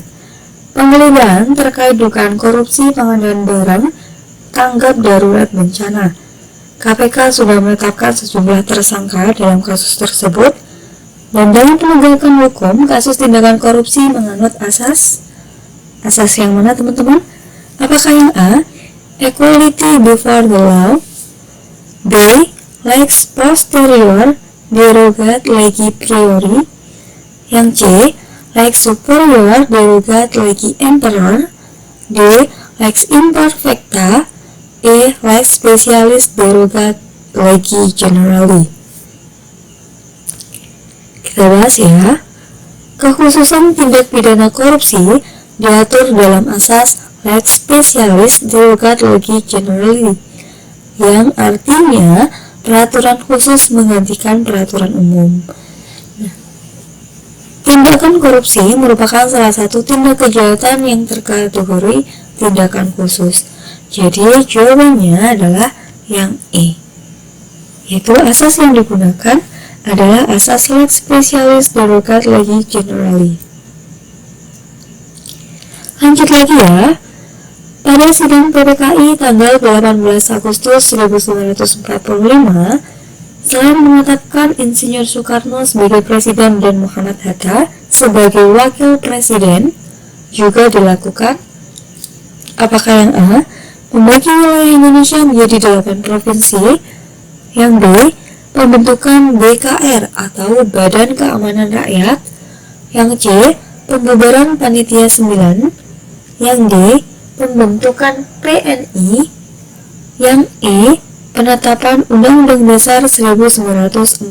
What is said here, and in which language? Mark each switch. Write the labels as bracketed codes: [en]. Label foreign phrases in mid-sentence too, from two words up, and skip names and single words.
[id] Penggeledahan terkait dugaan korupsi pengadaan barang tanggap darurat bencana. KPK sudah menetapkan sejumlah tersangka dalam kasus tersebut, dan dalam penegakan hukum kasus tindakan korupsi menganut asas yang mana teman-teman? Apakah yang [en] A, equality before the law, [la] B, lex posterior derogat legi priori, yang C, lex superior derogat legi emperor, D, lex imperfecta, E, lex specialis derogat legi generali. [id] Kita bahas ya. Kekhususan tindak pidana korupsi diatur dalam asas [la] lex specialis derogat legi generali, [id] yang artinya peraturan khusus menggantikan peraturan umum. Tindakan korupsi merupakan salah satu tindak kejahatan yang terkategori tindakan khusus. Jadi jawabannya adalah yang E, yaitu asas yang digunakan adalah asas [la] lex specialis derogat legi generali. [id] Lanjut lagi ya. Pada sidang PPKI tanggal 18 Agustus 1945, selain menetapkan Insinyur Soekarno sebagai presiden dan Muhammad Hatta sebagai wakil presiden, juga dilakukan apakah yang A, membagi wilayah Indonesia menjadi 8 provinsi, yang B, pembentukan BKR atau Badan Keamanan Rakyat, yang C, pembubaran Panitia 9, yang D, pembentukan PNI, yang E, penetapan Undang-Undang Dasar 1945.